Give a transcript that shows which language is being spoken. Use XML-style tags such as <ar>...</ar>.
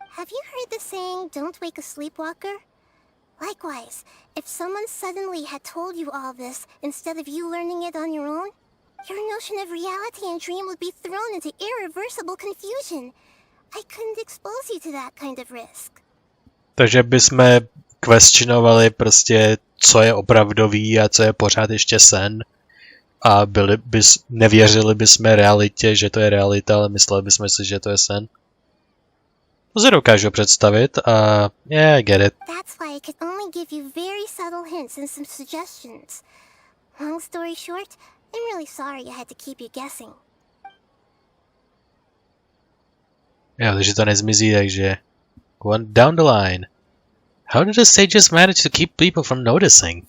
<en>Have you heard the saying, don't wake a sleepwalker? Likewise, if someone suddenly had told you all this instead of you learning it on your own, your notion of reality and dream would be thrown into irreversible confusion. I couldn't expose you to that kind of risk.</en> <cs>Takže bychom questionovali prostě, co je opravdový a co je pořád ještě sen. A nevěřili bychom realitě, že to je realita, ale mysleli bychom si, že to je sen. To si dokážu představit a</cs> <en>yeah, I get it. That's why I could only give you very subtle hints and some suggestions. Long story short, I'm really sorry I had to keep you guessing.</en> <cs>Jo, takže to nezmizí, takže</cs> <en>one down the line. How did the sages manage to keep people from noticing?</en>